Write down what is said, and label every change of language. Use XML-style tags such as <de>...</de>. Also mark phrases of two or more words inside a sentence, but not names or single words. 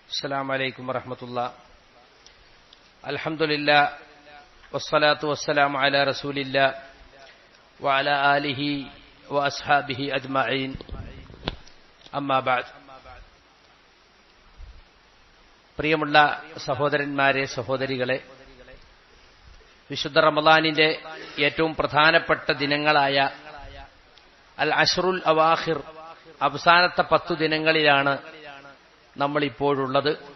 <ar>السلام عليكم ورحمة الله. الحمد لله والصلاة والسلام على رسول الله وعلى آله وأصحابه أجمعين. أما بعد.</ar> <ml>പ്രിയമുള്ള സഹോദരന്മാരെ, സഹോദരികളെ, വിശുദ്ധ റമളാനിന്റെ ഏറ്റവും പ്രധാനപ്പെട്ട ദിനങ്ങളായ</ml> <ar>العشر الأواخر,</ar> <ml>അവസാനത്തെ 10 ദിനങ്ങളിലാണ് നമ്മൾ ഇപ്പോഴുള്ളത്.</ml>